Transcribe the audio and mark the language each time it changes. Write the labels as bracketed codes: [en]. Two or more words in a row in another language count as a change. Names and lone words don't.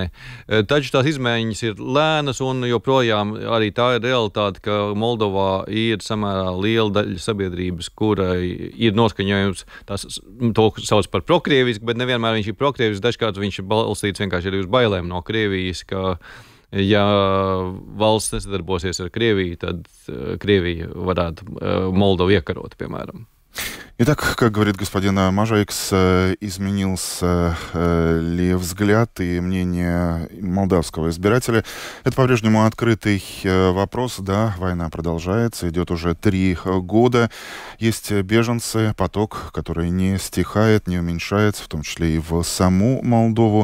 [lv] Taču tās izmaiņas ir lēnas un joprojām arī tā ir realitāte, ka Moldovā ir samērā liela daļa sabiedrības, kurai ir noskaņojums, to sauc par prokrievisku, bet nevienmēr viņš ir prokrievisks, dažkārt viņš ir balstīts vienkārši arī uz bailēm no Krievijas, ka ja valsts nesadarbosies ar Krieviju, tad Krievija varētu Moldovu iekarot, piemēram. [ru] Итак, как говорит господин Мажайкс, изменился ли взгляд и мнение молдавского избирателя? Это по-прежнему открытый вопрос. Да, война продолжается, идет уже 3 года. Есть беженцы, поток, который не стихает, не уменьшается, в том числе и в саму Молдову.